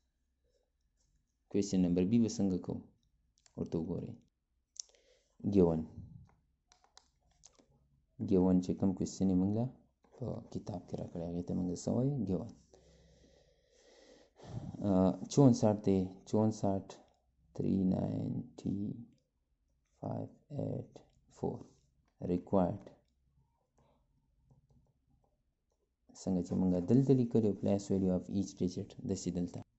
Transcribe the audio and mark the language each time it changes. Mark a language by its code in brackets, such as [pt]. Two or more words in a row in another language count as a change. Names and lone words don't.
[en] question number B [ps] به څنګه کوو ورته وګورئ ګیون چې کوم کوېسچن یې موږ له په کتاب کې راکړی هغې ته موږ څه وایو ګیون 64 دی 64 390,584 required څنګه چې موږ دلته لیکلو [en] place value of each digit [ps] داسې دلته